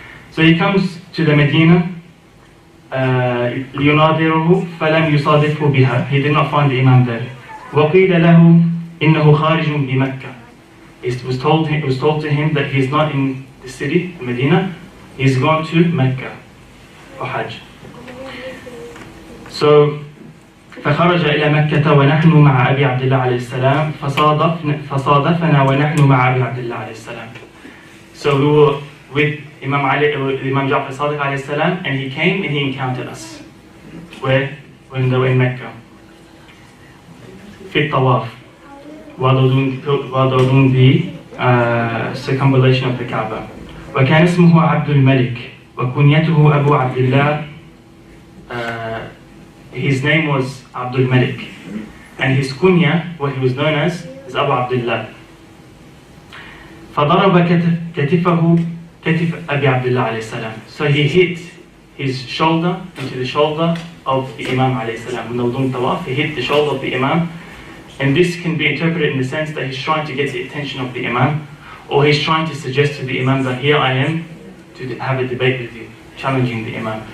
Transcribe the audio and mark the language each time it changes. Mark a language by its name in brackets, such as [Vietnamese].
[English] So he comes to the Medina, [Arabic] ليناظره فلم يصادفه بها. [English] He did not find the Imam there. [Arabic] وقيل له إنه خارج بمكة. [English] It was told to him that he is not in the city, Medina. He's gone to Mecca for Hajj. So [Arabic] فخرج إلى مكة ونحن مع أبي عبد الله عليه السلام فصادفنا ونحن مع أبي عبد الله عليه السلام. [English] So we were with Imam Ja'far al-Sadiq [Arabic] عليه السلام, [English] and he came and he encountered us. Where? When they were in Mecca. [Arabic] في الطواف. [English] While they were doing the circumambulation of the Kaaba. [Arabic] وكان اسمه عبد الملك وكنيته أبو عبد الله. [English] His name was Abdul Malik, and his kunya, what he was known as, is Abu Abdullah. [Arabic] فضرب كتفه كتف أبي عبد الله عليه السلام. [English] So he his shoulder into the shoulder of the Imam alayhi salam. When they were doing tawaf, he hit the shoulder of the Imam. And this can be interpreted in the sense that he's trying to get the attention of the Imam, or he's trying to suggest to the Imam that here I am to have a debate with you, challenging the Imam.